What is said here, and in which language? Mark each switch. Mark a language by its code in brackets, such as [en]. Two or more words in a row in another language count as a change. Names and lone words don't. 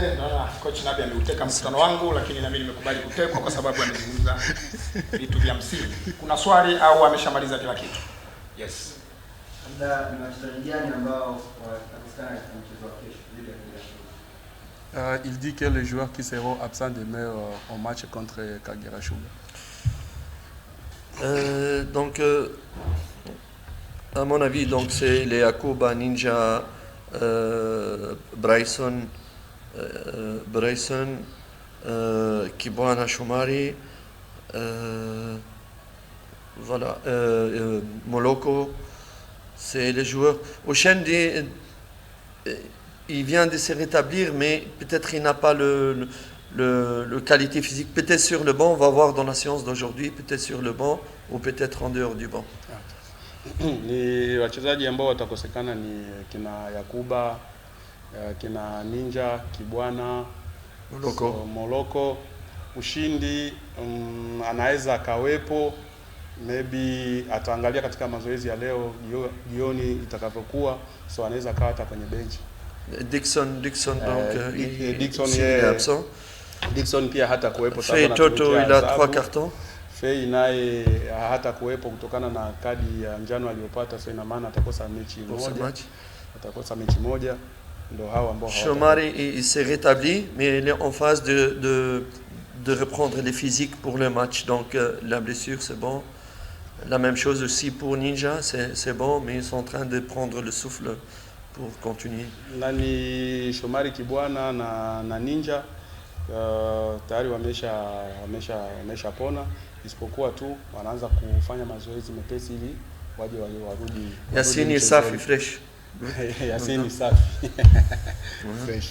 [sw] Naona coach Nabi ameuteka mkutano wangu, lakini na mimi nimekubali kutekwa kwa sababu amezungumza vitu vya msingi. Kuna swali au ameshamaliza kila kitu? [en] Yes. [sw] Labda ni wachezaji gani ambao watapatikana katika mchezo wa kesho dhidi ya Kagera Sugar? [fr] Il dit que les joueurs qui seront absents demain au match contre Kagera Sugar. Donc, à mon avis, donc c'est les Akuba, Ninja, Bryson, Kibwana Shomari, voilà, Moloko, c'est les joueurs. Oshendi, il vient de se rétablir, mais peut-être il n'a pas le qualité physique. Peut-être sur le banc, on va voir dans la séance d'aujourd'hui, peut-être sur le banc ou peut-être en dehors du banc. [sw] Ni wachezaji ambao watakosekana ni kina Yakuba, kina Ninja, Kibwana, Moloko. Ushindi anaweza akawepo, maybe ataangalia katika mazoezi ya leo jioni itakavyokuwa, so anaweza kaa hata kwenye bench. [fr] Dixon donc Dixon il est absent. [sw] Dixon pia hata kuwepo [fr] sababu Fei Toto il a 3 cartons. [sw] Fei naye hata kuwepo kutokana na kadi ya njano aliyopata, so ina maana atakosa mechi moja. Atakosa mechi moja. Ndio hao ambao [fr] Shomari il s'est rétabli mais il est en phase de reprendre les physiques pour le match, donc la blessure c'est bon. La même chose aussi pour Ninja, c'est bon, mais ils sont en train de prendre le souffle pour continuer. [sw] Nani Shomari, Kibwana na Ninja tayari wameshapona, isipokuwa tu wanaanza kufanya mazoezi mepesi ili waje warudi. Yassine safi fresh. Yassine safi fresh.